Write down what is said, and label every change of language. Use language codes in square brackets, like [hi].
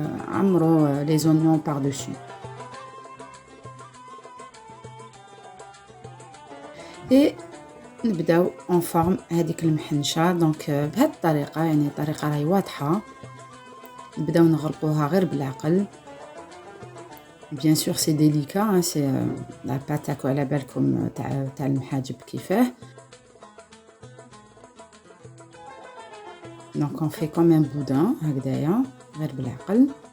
[ar] عمروا [fr] les oignons par-dessus. [ar] Et نبداو [fr] en forme [ar] هذيك المحنشة. دونك بهذه الطريقة, يعني الطريقة راهي واضحة. نبداو نغرقوها غير بالعقل. [fr] Bien sûr c'est délicat, c'est la pâte [ar] تاعكم على بالكم تاع المحاجب كيفاه. [fr] Donc on fait comme un boudin [ar] هكذايا غير بالعقل.